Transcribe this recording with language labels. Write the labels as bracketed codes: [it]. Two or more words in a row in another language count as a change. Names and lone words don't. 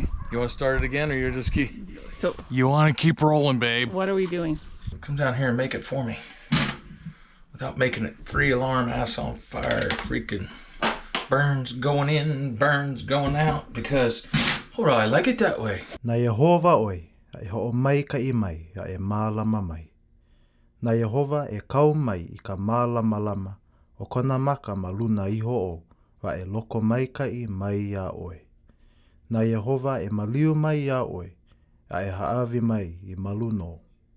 [en] You want to start it again, or you're just keep? So You want to keep rolling, babe. what are we doing? Come down here and make it for me. Without making it 3-alarm ass on fire. Freaking burns going in, burns going out. Because, alright, I like it that way. [haw] Na Yehova oi, a e ho'o mai ka I mai, a e mālama mai. Na Yehova e kau mai I ka mālama lama, o kona maka ma luna iho o, wa e loko mai ka I mai ia oe. Na Yehova e maliu mai ia oe, a e haawi mai I maluno.